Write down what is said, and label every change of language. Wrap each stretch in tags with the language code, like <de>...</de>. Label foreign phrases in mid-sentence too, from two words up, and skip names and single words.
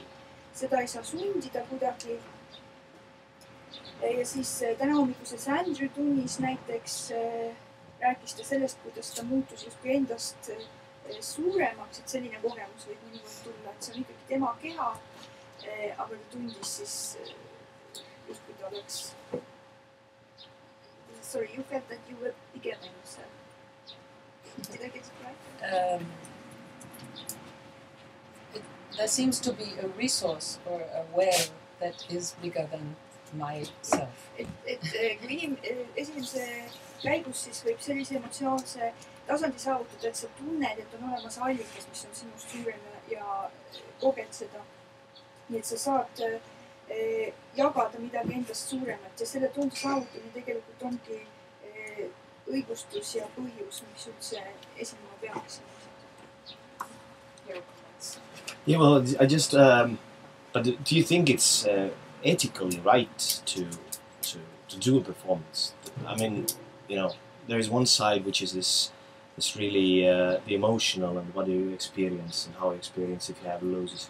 <et>Seda ei saa sundida kuidagi. Ja siis tänahommikuses Andrew tunnis näiteks rääkis ta sellest, kuidas ta muutus justkui endast suuremaks, et selline kogemus võib mõnikord tulla, et see on ikkagi tema keha, aga ta tundis siis justkui ta oleks...</et> <en>Sorry, you felt that you were bigger than yourself. Did I get it right? There seems to be a resource or a well that is bigger than myself.</en> <et>Kui esimese käigus siis võib sellise emotsionaalse tasandi saavutada, et sa tunned, et on olemas allikas, mis on sinust suurem ja koged seda. Nii et sa saad jagada midagi endast suuremat ja selle tunde saavutamine tegelikult ongi õigustus ja põhjus, mis üldse esinema peaks.</et> <en>Yeah, well, I just, but do you think it's ethically right to do a performance? I mean, you know, there is one side which is this really the emotional and what do you experience and how you experience if you have losses.</en>